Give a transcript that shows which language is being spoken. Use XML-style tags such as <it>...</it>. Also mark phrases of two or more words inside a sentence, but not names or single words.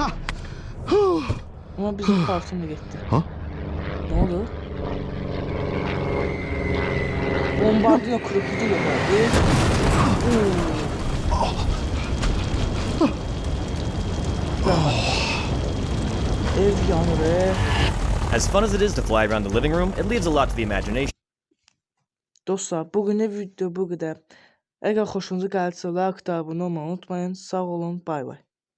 <tr>Ama bizim kartım da gitti. Ha? Ne oldu? Bombardino kırıklı diyor abi.</tr> <az>Ev yanır.</az> <en>As fun as it is to fly around the living room, it leaves a lot to the imagination.</en> <az>Dostlar, bugünkü video bu qədər. Əgər xoşunuza gəlsə, like da abunə olmayı unutmayın. Sağ olun,</az> <en>bay bay.</en>